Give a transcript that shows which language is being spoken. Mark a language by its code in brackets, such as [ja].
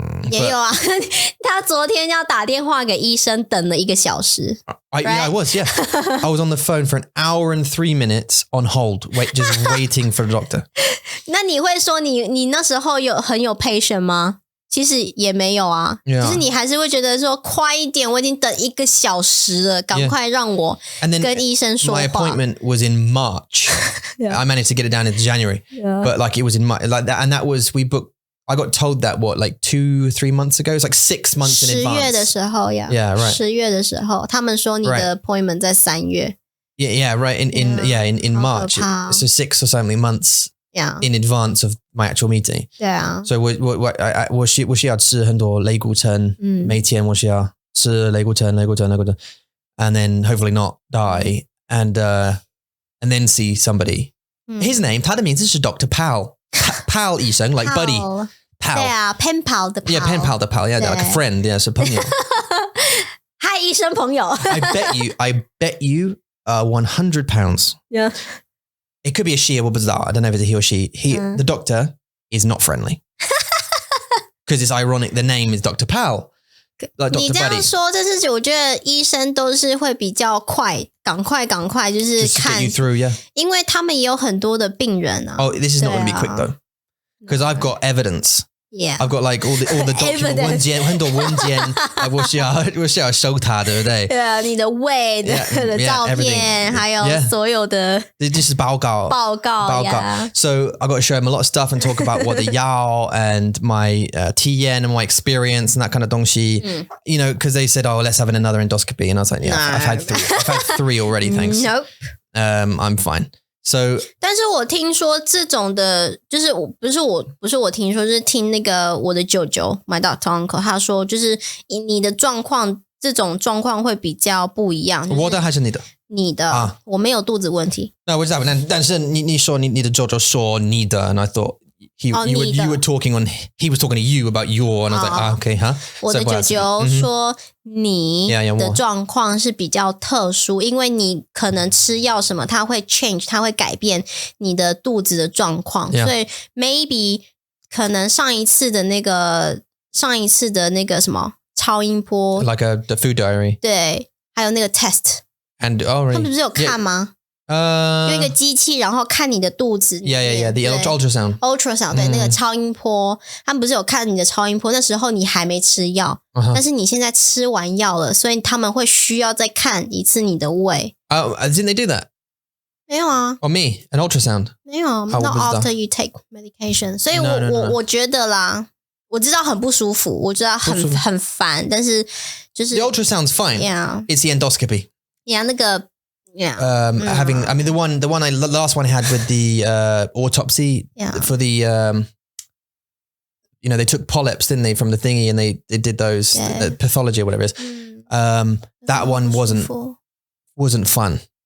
[zh] 也有啊他昨天要打电话给医生等了1个小时 [en] I was I was on the phone for an hour and 3 minutes on hold just waiting for the doctor [zh] 那你会说你那时候很有 patient 吗其实也没有啊，就是你还是会觉得说快一点，我已经等1个小时了，赶快让我跟医生说话。 [en] My appointment was in March. I managed to get it down into January, but like it was in March, like that, and that was we booked. I got told that like 2-3 months ago. It's like 6 months in advance. [zh] 10月的时候呀 [en] Yeah, right. [zh] 10月的时候，他们说你的 appointment 在3月。 [en] Yeah, right. In March. So 6 or something months. In advance of my actual meeting. [zh] 对啊。所以我需要吃很多类固醇，每天我需要吃类固醇 [en] and then hopefully not die and then see somebody. His name, [zh] 他的名字是 [en] Dr. Pal 医生 like buddy. Pal. 对啊 pen pal 的 pal. Yeah, pen pal 的 pal. Yeah, like a friend. Yeah, [zh] 是朋友。嗨，医生朋友。 [en] I bet you £100. Yeah. It could be a she, I don't know if it's a he or she. The doctor is not friendly. Because it's ironic, the name is Dr. Pal. Like Dr. [zh] 你这样说，这是我觉得医生都是会比较快，赶快就是看 [en] Just to get you through, yeah. [zh] 因为他们也有很多的病人啊。 [en] Oh, this is not going to be quick though. Because I've got evidence. Yeah. I've got like all the document [zh] 文件很多文件我需要收它对不对？对啊，你的胃的照片还有所有的这是报告 [en] So I've got to show him a lot of stuff and talk about what the 药 and my TN and my experience and that kind of 东西 You know, because they said, oh, let's have another endoscopy. And I was like, yeah, I've had 3 already, thanks. Nope. I'm fine. So, [zh] 但是我听说这种的，就是不是我听说，就是听那个我的舅舅 [en] my doctor uncle [zh] 他说，就是你的状况，这种状况会比较不一样。我的还是你的？你的，我没有肚子问题。那我知道，但是你说你的 [en] 舅舅说你的 and I thought you were talking on, he was talking to you about your, and I was like, okay, huh? [zh] 我的舅舅说你的状况是比较特殊，因为你可能吃药什么，它会 change， 它会改变你的肚子的状况，所以 maybe 可能上一次的那个什么超音波 [en] ，like the food diary， [zh] 对，还有那个 test，and 他们不是有看吗？用一个机器，然后看你的肚子。 [en] Yeah. The ultrasound. [zh] Ultrasound 对，那个超音波，他们不是有看你的超音波？那时候你还没吃药，但是你现在吃完药了，所以他们会需要再看一次你的胃。 [en] Didn't they do that? [zh] 没有啊。 [en] Or me, an ultrasound? [zh] 没有 ， [en] not after you take medication。 [zh] 所以我觉得啦，我知道很不舒服，我知道很烦，但是就是 [en] the ultrasound's fine. Yeah, it's the endoscopy. Yeah, [zh] 那个。 [en] Yeah. Having, I mean, the last one I had with the autopsy for the, you know, they took polyps, didn't they, from the thingy, and they did those the pathology or whatever it is. That one wasn't fun.